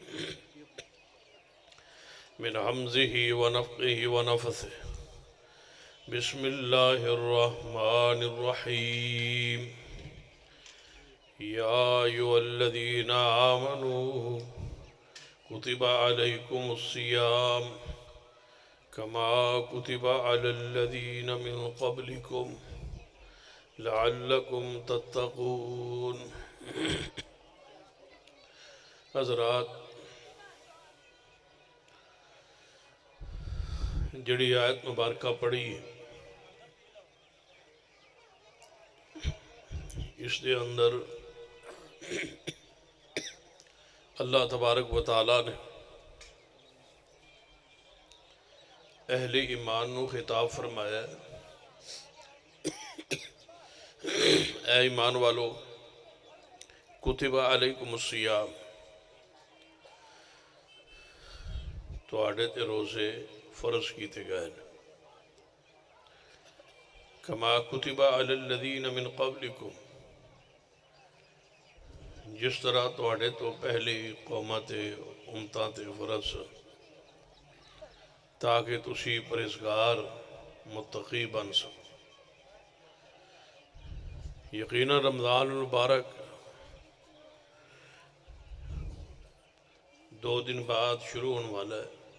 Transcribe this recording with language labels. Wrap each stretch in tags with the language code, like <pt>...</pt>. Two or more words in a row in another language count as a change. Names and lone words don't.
<ar>من همزه ونفخه ونفثه بسم الله الرحمن الرحيم يا أيها الذين آمنوا كتب عليكم الصيام كما كتب على الذين من قبلكم لعلكم تتقون.</ar> <pa>حضرات، جڑی آیت مبارکہ پڑھی اس دے اندر اللہ تبارک و تعالیٰ نے اہل ایمان نو خطاب فرمایا اے ایمان والو</pa> <ar>کتب علیکم الصیام،</ar> <pa>تواڈے تے روزے فرض کیتے گئے</pa> <ar>کما کتب علی الذین من قبلکم،</ar> <pa>جس طرح تواڈے تو پہلی قوماں تے امتاں تے فرض، تاکہ تسی پرہیزگار متقی بن سکو۔</pa> <ur>یقینا رمضان المبارک 2 دن بعد شروع ہونے والا ہے،</ur>